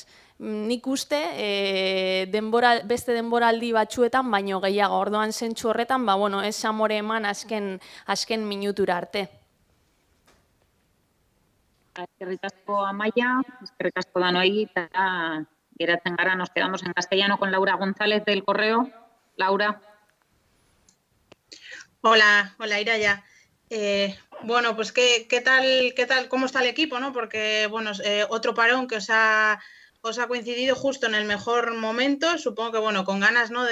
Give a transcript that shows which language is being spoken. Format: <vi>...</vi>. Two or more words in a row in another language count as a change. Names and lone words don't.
<eu>Nik uste beste denboraldi batzuetan baino gehiago, orduan zentzu horretan, ez amore eman azken minutura arte. Eskerrik asko Amaia, eskerrik asko danoi, eta geratzen gara,</eu> <es>nos quedamos en castellano con Laura González del Correo. Laura. Hola, Iraya. Bueno, pues ¿qué tal, cómo está el equipo, ¿no? Porque, bueno, otro parón que os ha coincidido justo en el mejor momento, supongo que, bueno, con ganas, ¿no?</es>